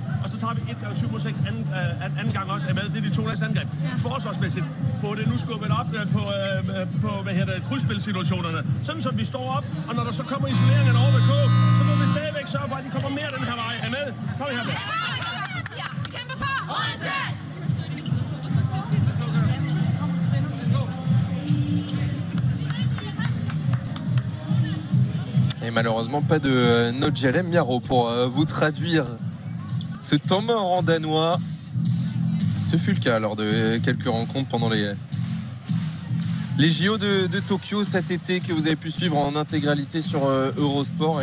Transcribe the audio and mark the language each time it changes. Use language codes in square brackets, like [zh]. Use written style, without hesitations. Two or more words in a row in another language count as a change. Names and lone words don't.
[da] Og så tager vi 1x7x6 anden gang også. Er med? Det er de to næste angreb. Forsvarsmæssigt få det nu skubbet op på krydsspilsituationerne. Sådan så vi står op, og når der så kommer isoleringerne over ved K, så må vi stadigvæk sørge for, at de kommer mere den her vej. Er med? Kom her. Ja, kæmpe for Odense! [fr] Et malheureusement pas de Nodjalem Miaro pour vous traduire ce temps mort en danois. Ce fut le cas lors de quelques rencontres pendant les JO de Tokyo cet été que vous avez pu suivre en intégralité sur Eurosport.